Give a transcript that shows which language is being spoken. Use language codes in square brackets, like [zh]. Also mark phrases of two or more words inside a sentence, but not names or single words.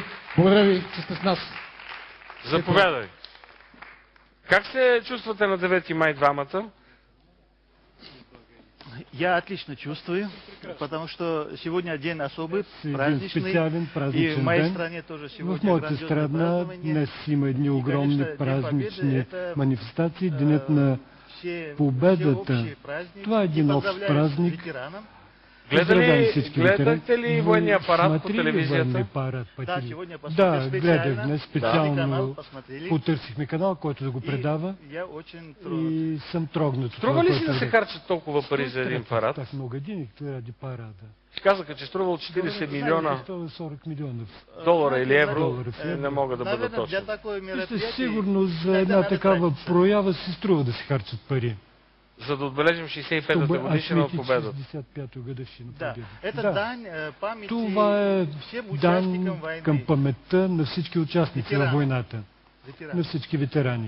[bg] Благодаря ви, че сте с нас. Заповядай. Как се чувствате на 9 май двамата? [ru] Я отлично чувствую, потому что сегодня день особый, праздничный, и в моей стране тоже сегодня [bg] в моята страна днес има едни огромни празнични манифестации, Денят на победата. Това е един общ празник. Гледахте ли военния апарат по телевизията? Да, гледах днес специално, потърсихме канал, който да го предава и съм трогнат. Струва ли си да се харчат толкова пари за един парад? [ru] Так много денег ради парада. [bg] Казаха, че струвал 40 милиона долара или евро, не мога да бъда точно. Сигурно за една такава проява се струва да се харчат пари. За да отбележим 65-та годишна от победата. Това е дань към паметта на всички участници във войната, на всички ветерани.